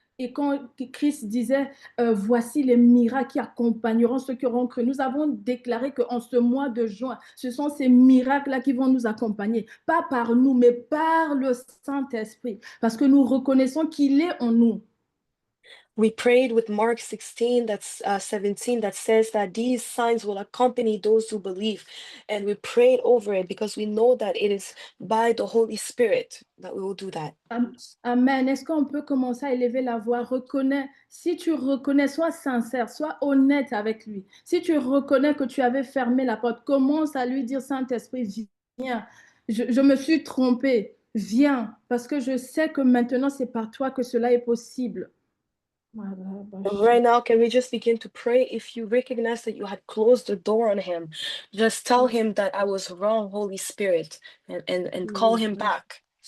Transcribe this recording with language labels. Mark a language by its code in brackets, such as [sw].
[fr] Et quand Christ disait, voici les miracles qui accompagneront ceux qui auront cru. Nous avons déclaré qu'en ce mois de juin, ce sont ces miracles-là qui vont nous accompagner. Pas par nous, mais par le Saint-Esprit. Parce que nous reconnaissons qu'il est en nous. [en] We prayed with Mark 16, that's 17, that says that these signs will accompany those who believe. And we prayed over it because we know that it is by the Holy Spirit that we will do that. Amen. [fr] Est-ce qu'on peut commencer à élever la voix? Reconnais, si tu reconnais, sois sincère, sois honnête avec lui. Si tu reconnais que tu avais fermé la porte, commence à lui dire, Saint-Esprit, viens. Je me suis trompée. Viens, parce que je sais que maintenant, c'est par toi que cela est possible. [en] Right now, can we just begin to pray? If you recognize that you had closed the door on him, just tell him that I was wrong, Holy Spirit, and call him back.